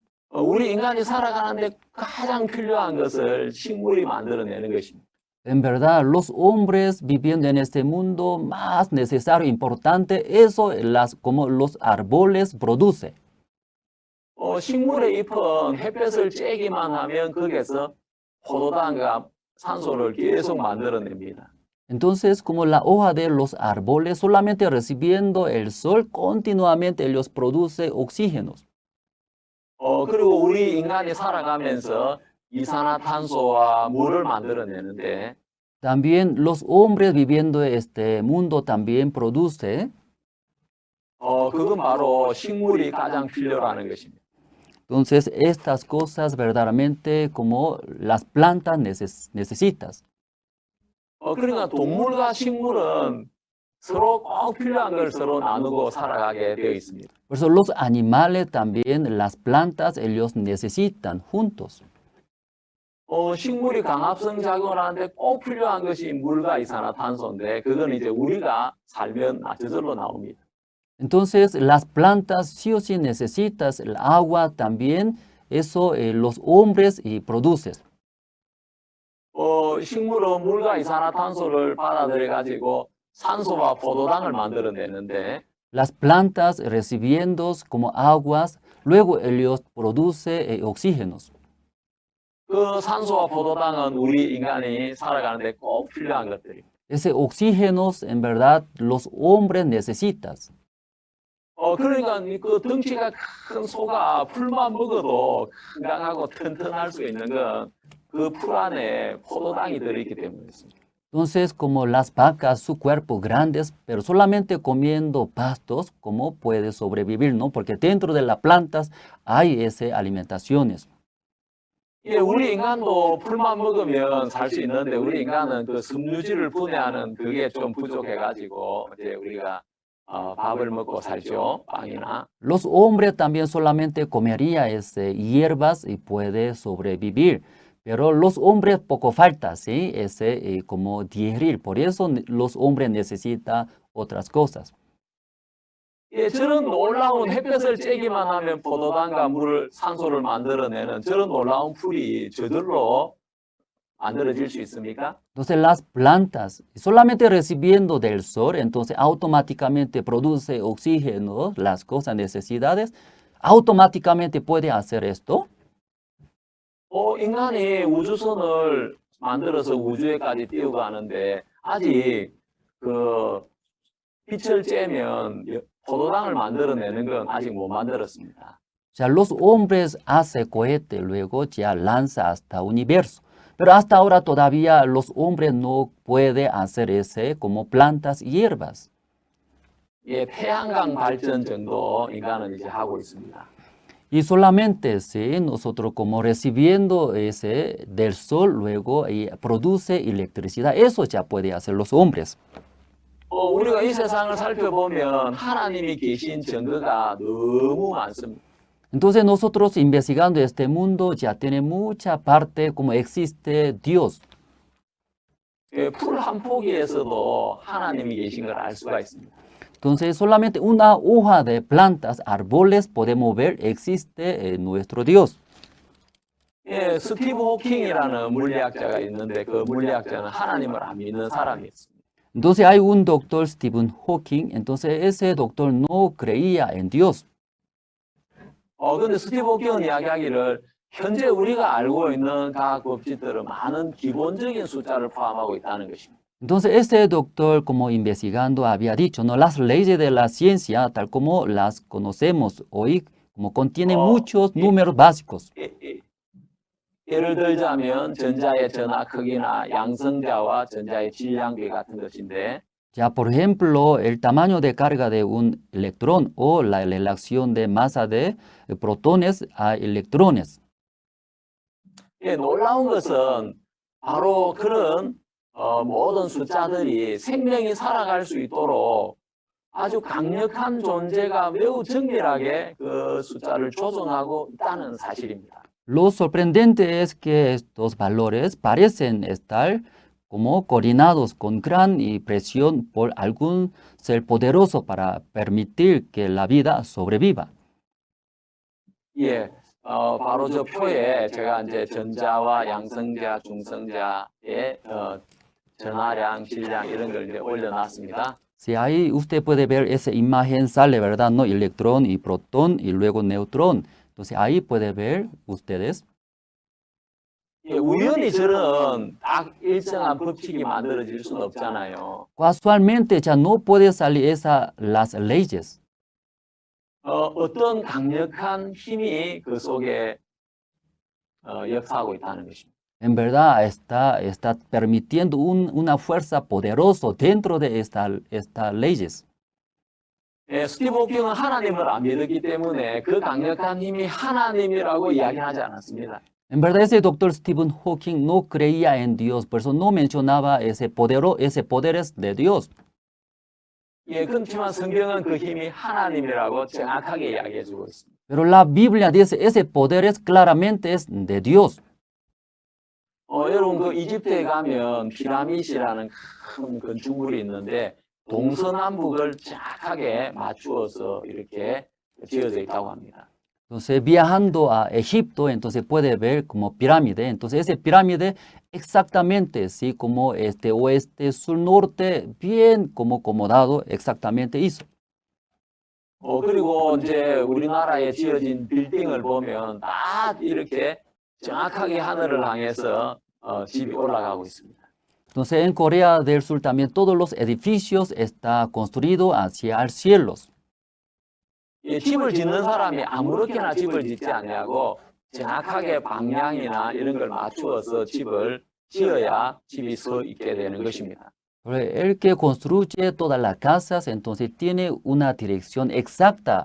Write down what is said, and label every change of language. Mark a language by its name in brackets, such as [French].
[Korean] 우리 인간이 살아가는데 가장 필요한 것을 식물이 만들어내는 것입니다. [Spanish] En verdad, los hombres viviendo en este mundo más necesario, importante, eso como los árboles produce. [Korean] 식물의 잎은 햇볕을 쬐기만 하면 거기에서 포도당과 산소를 계속 만들어냅니다. [Spanish] Entonces, como la hoja de los árboles, solamente recibiendo el sol, continuamente ellos producen oxígenos. [Korean] 그리고 우리 인간이 살아가면서 이산화탄소와 물을 만들어내는데 [Spanish] También los hombres viviendo en este mundo también produce. [Korean] 그건 바로 식물이 가장 필요라는 것입니다. [Spanish] Entonces, estas cosas verdaderamente como las plantas necesitas. [Korean] 그러니까 동물과 식물은 서로 꼭 필요한 걸 서로 나누고 살아가게 되어 있습니다. [Spanish] Por eso los animales también, las plantas, ellos necesitan juntos. [Korean] 식물이 강합성 작용을 하는데 꼭 필요한 것이 물과 이산화탄소인데 그건 이제 우리가 살면 저절로 나옵니다. [Spanish] Entonces, las plantas sí o sí necesitas el agua también, eso los hombres produces. [Korean] 식물은 물과 이산화탄소를 받아들여 가지고 산소와 포도당을 만들어내는데 [Spanish] Las plantas recibiendo como aguas, luego ellos producen oxígenos. [Korean] 그 산소와 포도당은 우리 인간이 살아가는데 꼭 필요한 것들입니다. [Spanish] Ese oxígenos, en verdad, los hombres necesitas. [Korean] 그러니까 그 덩치가 큰 소가 풀만 먹어도 건강하고 튼튼할 수 있는 건 그 풀 안에 포도당이 들어있기 때문이었습니다. [Spanish] Entonces, como las vacas, su cuerpo grandes, pero solamente comiendo pastos, ¿cómo puede sobrevivir, no? Porque dentro de las plantas hay esas alimentaciones. [Korean] 예, 우리 인간도 풀만 먹으면 살 수 있는데 우리 인간은 그 섬유질을 분해하는 그게 좀 부족해가지고 이제 우리가 밥을 먹고 살죠, 빵이나. [Spanish] Los hombres también solamente comerían hierbas y puede sobrevivir. Pero los hombres poco falta, ¿sí? Como digerir. Por eso los hombres necesitan otras cosas. [Korean] 예, 저런 놀라운 햇볕을 쬐기만 하면 포도당과 물을, 산소를 만들어내는 저런 놀라운 풀이 저절로 만들어질 수 있습니까? [Spanish] Entonces las plantas, solamente recibiendo del sol, entonces automáticamente produce oxígeno, las cosas, necesidades, automáticamente puede hacer esto. [Korean] 인간이 우주선을 만들어서 우주에까지 띄우고 하는데 아직 그 빛을 쬐면 포도당을 만들어내는 건 아직 못 만들었습니다. [Spanish] O sea, los hombres hacen cohete, luego ya lanza hasta universo. Pero hasta ahora todavía los hombres no pueden hacer ese como plantas y hierbas. [Korean] 예, 태양광 발전 정도 인간은 이제 하고 있습니다. [Spanish] Y solamente si nosotros como recibiendo ese del sol, luego produce electricidad, eso ya puede hacer los hombres. [Korean] 우리가 이 세상을 살펴보면 하나님이 계신 증거가 너무 많습니다. [Spanish] Entonces nosotros investigando este mundo ya tiene mucha parte como existe Dios. [Korean] 예, 풀 한 포기에서도 하나님이 계신 걸 알 수가 있습니다. [Spanish] Entonces solamente una hoja de plantas, árboles, podemos ver existe nuestro Dios. [Korean] 예, 스티브 호킹이라는 물리학자가 있는데 그 물리학자는 하나님을 안 믿는 사람이었습니다. [Spanish] Entonces hay un doctor, Stephen Hawking, entonces ese doctor no creía en Dios. [Korean] 근데 스티브 호킹은 이야기하기를 현재 우리가 알고 있는 과학 법칙들은 많은 기본적인 숫자를 포함하고 있다는 것입니다. [Spanish] Entonces este doctor, como investigando, había dicho, no, las leyes de la ciencia, tal como las conocemos hoy, como contienen muchos números básicos. [Korean] 예를 들자면 전자의 전하 크기나 양성자와 전자의 질량비 같은 것인데 [Spanish] Ya, por ejemplo, el tamaño de carga de un electrón o la relación de masa de protones a electrones. [Korean] 예, 놀라운 것은 바로 그런 모든 숫자들이 생명이 살아갈 수 있도록 아주 강력한 존재가 매우 정밀하게 그 숫자를 조정하고 있다는 사실입니다. [Spanish] Lo sorprendente es que estos valores parecen estar como coordinados con gran presión por algún ser poderoso para permitir que la vida sobreviva. [Korean] 예, 바로 저 표에 제가 이제 전자와 양성자, 중성자의 전하량, 질량 이런 걸 이제 올려놨습니다. [Spanish] Si ahí usted puede ver esa imagen, sale, ¿verdad? ¿No? Electrón y protón y luego neutrón. Entonces ahí puede ver ustedes. [Korean] 예, 우연히 저런 딱 일정한 법칙이 만들어질 수는 없잖아요. [Spanish] Casualmente ya no puede salir las leyes. [Korean] 어떤 강력한 힘이 그 속에 역사하고 있다는 것입니다. [Spanish] En verdad está permitiendo una fuerza poderosa dentro de estas leyes. [Korean] 예, 스티브 호킹은 하나님을 안 믿었기 때문에 그 강력한 힘이 하나님이라고 이야기하지 않았습니다. [Spanish] En verdad ese doctor Stephen Hawking no creía en Dios, por eso no mencionaba ese poderes de Dios. [Korean] 예, 그렇지만 성경은 그 힘이 하나님이라고 정확하게 이야기해주고 있습니다. [Spanish] Pero la Biblia dice ese poderes claramente es de Dios. [Korean] 여러분 그 이집트에 가면 피라미드라는 큰 건축물이 있는데 동서남북을 정확하게 맞추어서 이렇게 지어져 있다고 합니다. [Spanish] Entonces viajando a Egipto, entonces puede ver como pirámide. Entonces ese pirámide exactamente, sí, como oeste, sur, norte, bien como acomodado, exactamente hizo. [Korean] 그리고 이제 우리나라에 지어진 빌딩을 보면 다 이렇게 정확하게 하늘을 향해서 집이 올라가고 있습니다. [Spanish] Entonces en Corea del Sur también todos los edificios están construidos hacia el cielo. [Korean] 이 집을 짓는 사람이 아무렇게나 집을 짓지 아니하고 정확하게 방향이나 이런 걸 맞추어서 집을 지어야 집이 서 있게 되는 것입니다. [Spanish] El que construye todas las casas, entonces tiene una dirección exacta.